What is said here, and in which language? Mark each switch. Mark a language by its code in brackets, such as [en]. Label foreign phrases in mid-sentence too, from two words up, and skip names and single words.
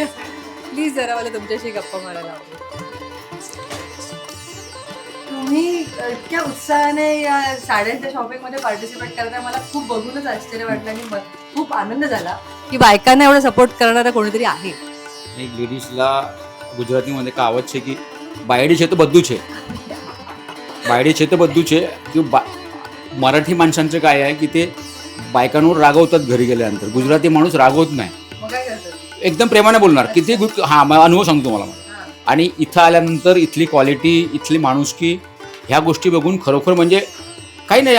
[mr] प्लीज जरा मला तुमच्याशी गप्पा मारायला आवडेल. तुम्ही इतक्या उत्साहाने या साड्यांच्या शॉपिंगमध्ये पार्टिसिपेट करताय, मला खूप बघूनच आश्चर्य वाटलं आणि खूप आनंद झाला की बायकांना एवढा सपोर्ट करणारा कोणीतरी आहे. एक लेडीजला [gu] ગુજરાતીમાં કહાવત છે કે બાયડી છે તો બધું છે, બાયડી છે તો બધું છે. [mr] की मराठी माणसांचं काय आहे की ते बायकांवर रागवतात घरी गेल्यानंतर. गुजराती माणूस रागवत नाही, मग काय करतात? एकदम प्रेमाने बोलणार. किती हां, मला अनुभव सांगतो मला. आणि इथं आल्यानंतर इथली क्वालिटी, इथली माणुसकी, ह्या गोष्टी बघून खरोखर म्हणजे काही नाही.